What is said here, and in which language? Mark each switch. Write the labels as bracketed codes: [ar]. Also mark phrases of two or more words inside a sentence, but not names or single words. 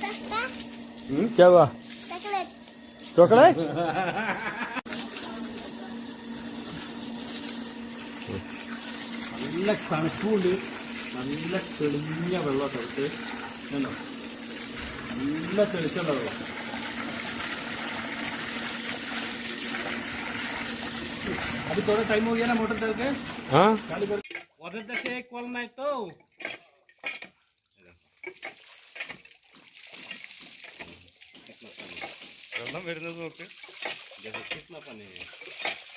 [ml] ചോക്കളേറ്റ് നല്ല തണുപ്പുണ്ട്. നല്ല തെളിഞ്ഞ വെള്ളം തൊട്ട് നല്ല തെളിച്ചുള്ള വെള്ളം. [hi] अभी थोड़ा टाइम हो गया ना मोटर चल के. हाँ उधर से एक कॉल नहीं तो [ml] വെള്ളം വരുന്നത് നോക്ക്. [hi] കിतना पानी है.